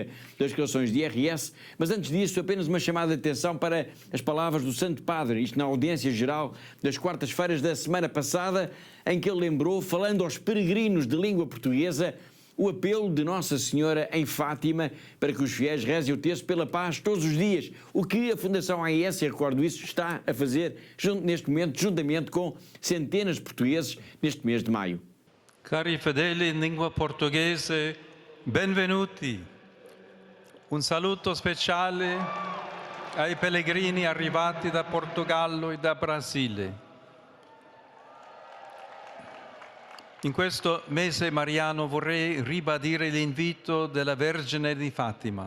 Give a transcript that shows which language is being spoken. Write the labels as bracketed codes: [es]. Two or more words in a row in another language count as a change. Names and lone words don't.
[pt] das declarações de IRS, mas antes disso, apenas uma chamada de atenção para as palavras do Santo Padre, isto na audiência geral das quartas-feiras da semana passada, em que ele lembrou, falando aos peregrinos de língua portuguesa, o apelo de Nossa Senhora em Fátima para que os fiéis rezem o terço pela paz todos os dias, o que a Fundação AIS, eu recordo isso, está a fazer neste momento, juntamente com centenas de portugueses, neste mês de maio. [it] Cari fedeli in lingua portoghese, benvenuti. Un saluto speciale ai pellegrini arrivati da Portogallo e da Brasile. In questo mese mariano vorrei ribadire l'invito della Vergine di Fatima.